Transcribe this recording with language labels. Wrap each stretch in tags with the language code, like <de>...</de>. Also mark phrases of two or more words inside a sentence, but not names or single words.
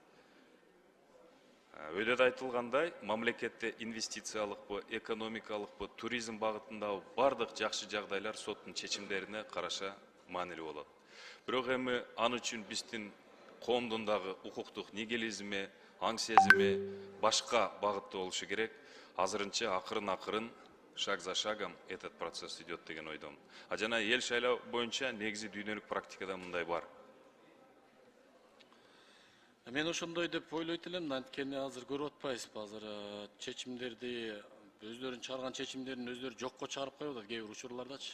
<ky>Өйдөдө айтылгандай, мамлекетте инвестициялыкпы, экономикалыкпы, туризм багытындагы бардык жакшы жагдайлар соттун чечимдерине караша маанилүү болот. Бирок эми аны үчүн биздин коомдун дагы укуктук нигилизми, аң сезими башка багытта болушу керек. Азырынча акырын</ky> <ru>шаг за шагом этот процесс идет</ru> <ky>деген ойдомун. А жана эл шайлоо боюнча негизи дүйнөлүк практикада мындай бар. Мен ошондой деп ойлойт элем, анткени азыр көрүп атпайсызбы, азыр чечимдерди, өздөрүнүн чыгарган чечимдерин өздөрү жокко чыгарып коюп атат кээ бир учурлардачы.</ky>